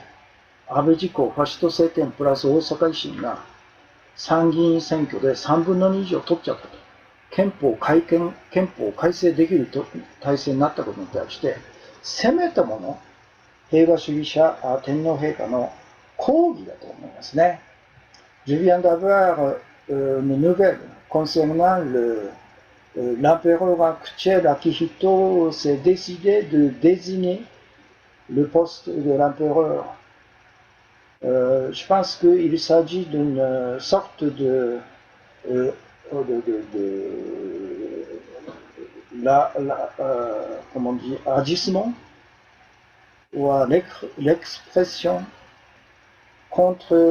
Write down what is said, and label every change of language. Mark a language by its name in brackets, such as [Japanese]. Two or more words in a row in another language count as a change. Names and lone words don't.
[Japanese] 安倍自公ファシスト政権プラス大阪維新が参議院選挙で3分の2以上取っちゃったと。憲法改正できる体制になったことに対して、せめてもの平和主義者天皇陛下の抗議だと思いますね。 [French] Je viens d'avoir une nouvelle concernant l'empereur actuel Akihito s'est décidé de désigner le poste de l'empereur. Je pense qu'il s'agit d'une sorte de comment dire, agissement ou l'expression contre